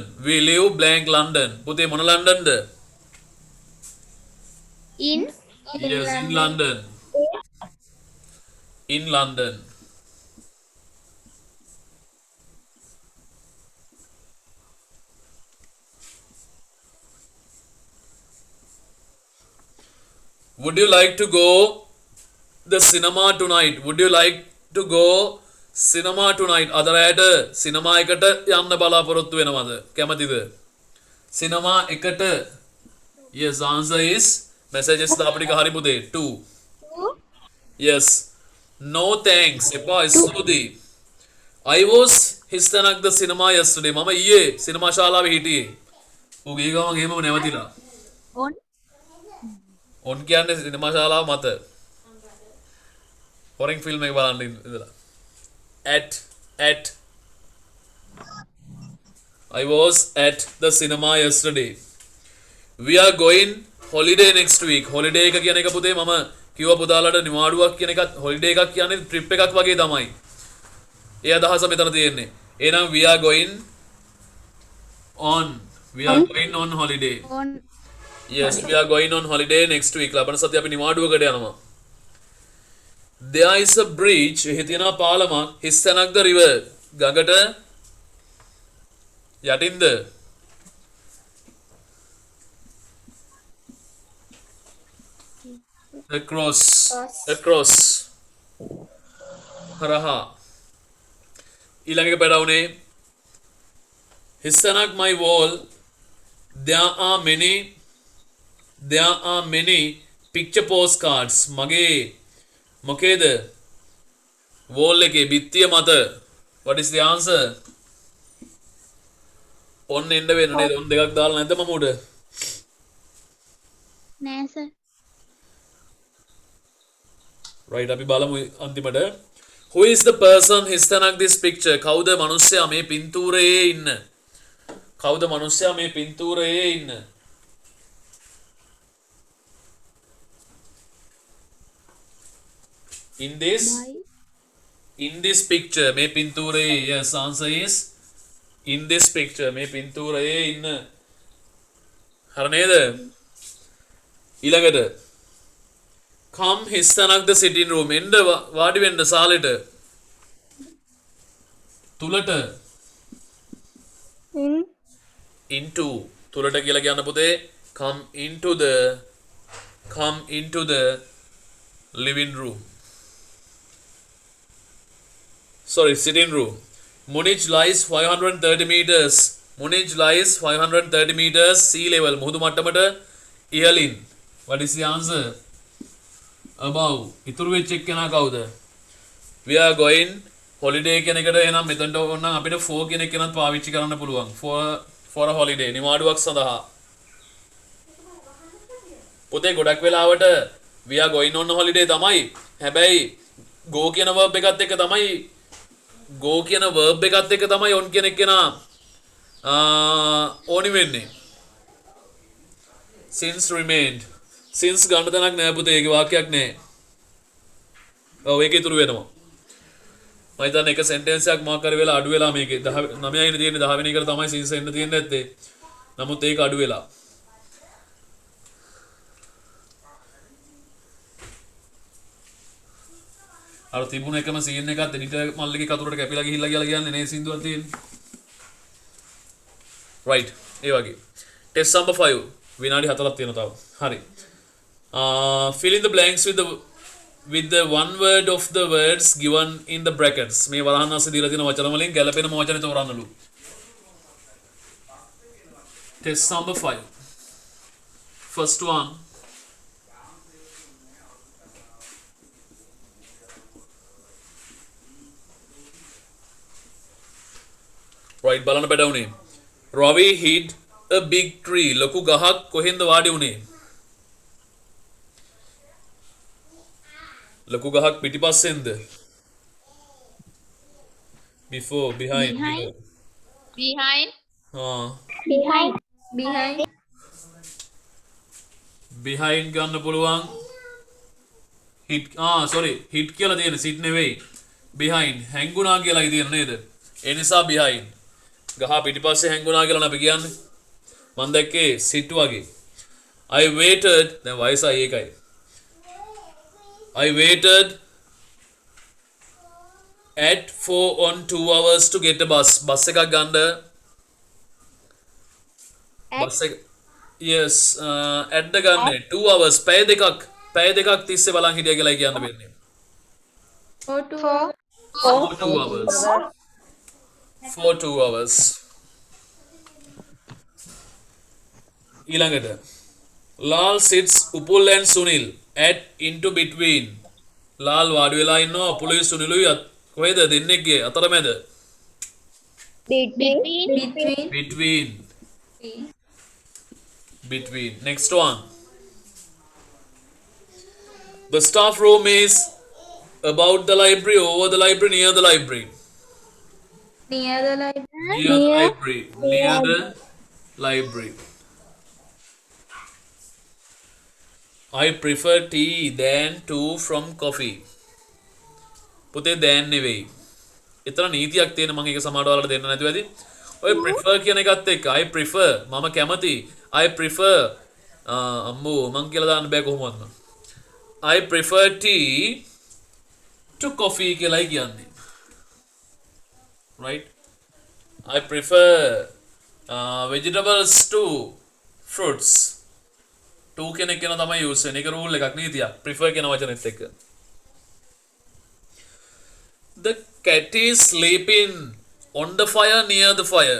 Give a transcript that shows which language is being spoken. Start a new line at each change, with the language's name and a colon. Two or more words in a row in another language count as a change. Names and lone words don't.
English: We live blank London.
Sinhala: පුතේ මොන ලන්ඩන්ද?
English: In Yes, in London. In London. Would you like to go the cinema tonight? Would you like to go cinema tonight?
Sinhala: අද රැයට සිනමා එකට යන්න බලාපොරොත්තු වෙනවද? කැමතිද? සිනමා එකට.
English: Yes, answer is messages
Sinhala: දාපු ටික හරි පුතේ. 2.
English: Yes. No thanks.
Sinhala: එපා ස්තුති.
English: I was හිස්තැනක් the cinema yesterday.
Sinhala: මම ඊයේ සිනමා ශාලාවේ හිටියේ. ඌ ගිය ගමන් එහෙමම නැවතිලා. on කියන්නේ සිනමා ශාලාව මත. හොරෙන් ෆිල්ම් එක බලන්න ඉඳලා.
English: at I was at the cinema yesterday. We are going holiday next week.
Sinhala: holiday එක කියන එක පුතේ මම කිව්වා පුතාලට නිවාඩුවක් කියන එකත් holiday එකක් කියන්නේ trip එකක් වගේ තමයි. ඒ අදහස මෙතන තියෙන්නේ. එහෙනම්
English: we are going on holiday. Yes, we are going on holiday next week.
Sinhala: ලබන සතිය අපි නිවාඩුවකට යනවා.
English: There is a bridge.
Sinhala: එහි තියෙනවා පාලමක්. හිස්තැනක්
English: the river.
Sinhala: ගඟට යටින්ද?
English: Across.
Sinhala: හරහා ඊළඟ එක පැටවුනේ හිස්සනක්
English: my wall there are many picture postcards
Sinhala: මගේ මොකේද wall එකේ බිත්තිය මත
English: what is the answer
Sinhala: ඔන්න එන්න වෙන නේද ඔන්න දෙකක් දාලා නැද්ද මම උඩ නෑ සර්. right අපි බලමු අන්තිමට
English: who is the person
Sinhala: හිස්තනක්
English: this picture
Sinhala: කවුද මිනිස්සයා මේ පින්තූරයේ ඉන්න කවුද මිනිස්සයා මේ පින්තූරයේ ඉන්න
English: in this picture
Sinhala: මේ පින්තූරයේ
English: yes answer is in this picture
Sinhala: මේ පින්තූරයේ ඉන්න හරි නේද ඊළඟට come හිස්සනක්
English: the sitting room
Sinhala: එන්න වාඩි වෙන්න සාලෙට තුලට into තුලට කියලා කියන්න පුතේ
English: come into the living room sorry sitting room Munich lies 530 meters sea level
Sinhala: මුහුදු මට්ටමට ඉහළින්
English: what is the answer above
Sinhala: ඉතුරු වෙච්ච එක්කෙනා කවුද
English: we are going holiday
Sinhala: කියන එකට එනම් මෙතනට ඕනනම් අපිට for කියන එක කෙනත් පාවිච්චි කරන්න පුළුවන්
English: for a holiday
Sinhala: නිවාඩුවක් සඳහා පුතේ ගොඩක් වෙලාවට
English: we are going on a holiday
Sinhala: තමයි හැබැයි go කියන verb එකත් එක්ක තමයි go කියන verb එකත් එක්ක තමයි on කියන එක්කෙනා ඕනි වෙන්නේ
English: since remained since
Sinhala: ගන්න තැනක් නෑ පුතේ ඒකේ වාක්‍යයක් නෑ ඔව් ඒක ඉතුරු වෙනවා මම හිතන්නේ එක සෙන්ටෙන්ස් එකක් මාක් කර වෙලා අඩු වෙලා මේකේ 9 වෙනි තියෙන්නේ 10 වෙනි එකට තමයි since එන්න තියෙන්නේ නැත්තේ නමුත් ඒක අඩු වෙලා අර තිබුණ එකම සීන් එකත් එඩිටර් මල්ලිගේ කතුරට කැපිලා ගිහිල්ලා කියලා කියන්නේ නේ සින්දුවක් තියෙන්නේ right ඒ වගේ
English: test number 5
Sinhala: විනාඩි 4ක් තියෙනවා තව හරි
English: fill in the blanks with the one word of the words given in the brackets
Sinhala: මේ වරහන් අස්සේ දීලා තියෙන වචන වලින් ගැලපෙන වචන තෝරන්නලු
English: test number 5 first one right
Sinhala: බලන්න බඩවුනේ
English: Ravi hit a big tree
Sinhala: ලොකු ගහක් කොහෙන්ද වාඩි වුනේ ලොකු ගහක් පිටිපස්සෙන්ද
English: before behind behind
Sinhala: ගන්න පුළුවන් hit
English: sorry hit
Sinhala: කියලා තියෙන sit නෙවෙයි behind හැංගුණා කියලායි තියෙන නේද ඒ නිසා behind ගහ පිටිපස්සේ හැංගුණා කියලා අපි කියන්නේ මම දැක්කේ sit වගේ
English: I waited
Sinhala: දැන් වයසයි ඒකයි
English: I waited at 4 on 2 hours to get a bus
Sinhala: එකක් ගන්න bus එක
English: yes at the
Sinhala: ගන්න
English: 2 hours
Sinhala: පැය දෙකක් තිස්සේ බලන් හිටියා කියලා කියන්න වෙන්නේ
English: for 2 hours for 2 hours
Sinhala: ඊළඟට
English: Lal sits Upul and Sunil at into between
Sinhala: Lal වාඩි වෙලා ඉන්නවා උපුලුයි සුනිලුයි කොහෙද දෙන්නෙක්ගේ අතරමැද
English: between next one the staff room is about the library over the library near the library near the library I prefer tea than from coffee
Sinhala: පුතේ than නෙවෙයි එතන නීතියක් තියෙන මම ඒක සමාඩ වලට දෙන්න නැතුව ඇති ඔය prefer කියන එකත් එක්ක
English: I prefer
Sinhala: මම කැමති
English: I prefer
Sinhala: අම්මෝ මං කියලා දාන්න බෑ කොහොමවත්
English: I prefer tea to coffee
Sinhala: කියලායි කියන්නේ right
English: I prefer vegetables to fruits to
Sinhala: කෙනෙක් කියන තමයි යූස් වෙන්නේ ඒක රූල් එකක් නීතියක් prefer කියන වචනේත් එක්ක
English: The cat is sleeping on the fire near the fire.